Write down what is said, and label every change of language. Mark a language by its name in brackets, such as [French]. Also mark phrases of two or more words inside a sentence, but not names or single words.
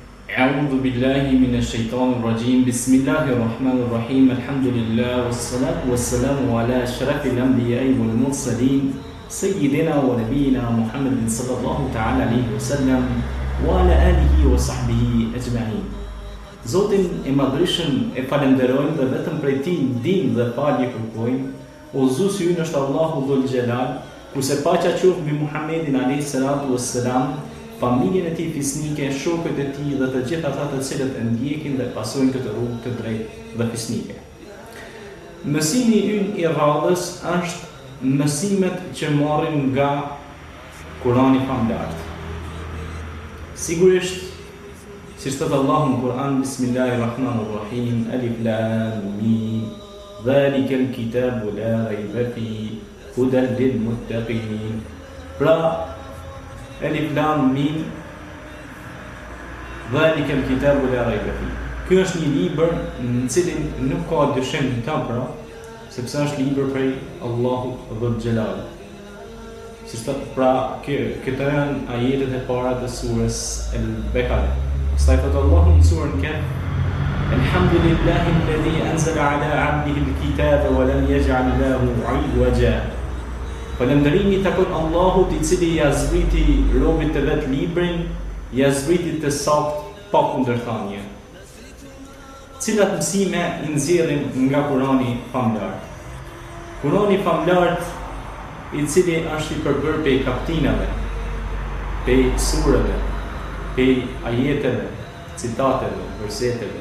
[Arabic] أعوذ بالله من الشيطان الرجيم بسم الله الرحمن الرحيم الحمد لله والصلاة والسلام على أشرف الأنبياء والمرسلين سيدنا ونبينا محمد صلى الله تعالى عليه وسلم وعلى آله وصحبه أجمعين. [Albanian] Zotin e madhrishëm e falenderojmë dhe vetëm prej tij ndihmë dhe falje kërkojmë. Udhëzuesi ynë është Allahu [Arabic] ذو الجلال, [Albanian] kurse paqja qoftë mbi Muhammedin [Arabic] عليه الصلاة والسلام, [Albanian] familjen e tij fisnike, shokët e tij dhe të gjithë ata të cilët e ndjekin dhe pasojnë këtë rrugë të drejtë dhe fisnike. Mësimi ynë i radhës është mësimet që marrin nga Kurani famlart. Sigurisht, si thot Allahu në Kur'an, [Arabic] بسم الله الرحمن الرحيم، الم، ذلك الكتاب لا ريب فيه، هدى للمتقين. Pra, الم، ذلك الكتاب لا ريب فيه. [Albanian] Ky është një libër në cilin nuk ka dyshim të pra, sepse është libër prej Allahut [Arabic] ذو الجلال. [Albanian] Pra, këto janë ajetet e para të surës Al-Baqara. Stajfat Allahu në surën Kahf, [Arabic] الحمد لله الذي أنزل على عبده الكتاب ولم يجعل له عوجا. [Albanian] Falënderimi takon Allahut i cili ja zbriti robit të vet librin, ja zbriti të saktë pa kundërthënie. Cilat mësime i nxjerrim nga Kurani famlart? Kurani famlart, i cili është i përbërë prej kaptinave, prej sureve, prej ajeteve, citateve, verseteve.